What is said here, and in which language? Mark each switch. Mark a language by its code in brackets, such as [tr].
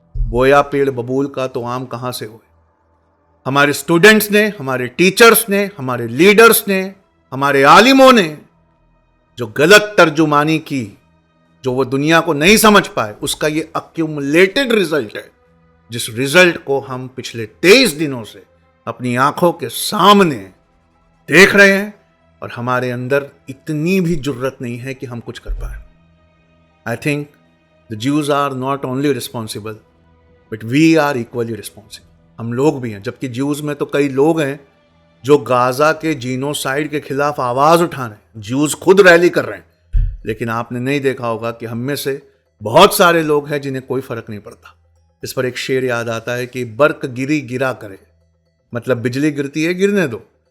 [hi] बोया पेड़ बबूल का तो आम कहां से हुए? हमारे स्टूडेंट्स ने, हमारे टीचर्स ने, हमारे लीडर्स ने, हमारे आलिमों ने जो गलत तर्जुमानी की, जो वो दुनिया को नहीं समझ पाए, उसका ये [en] accumulated result [hi] है, जिस रिजल्ट को हम पिछले 23 दिनों से अपनी आंखों के सामने देख रहे हैं। और हमारे अंदर इतनी भी जुर्रत नहीं है कि हम कुछ कर पाए। [en] I think the Jews are not only responsible, but we are equally responsible। [hi] हम लोग भी हैं, जबकि ज्यूज में तो कई लोग हैं जो गाज़ा के जीनोसाइड के खिलाफ आवाज उठा रहे हैं, ज्यूज खुद रैली कर रहे हैं। लेकिन आपने नहीं देखा होगा कि हम में से बहुत सारे लोग हैं जिन्हें कोई फर्क नहीं पड़ता। इस पर एक शेर याद आता है कि बर्क गिरी गिरा करे, मतलब बिजली गिरती है गिरने दो।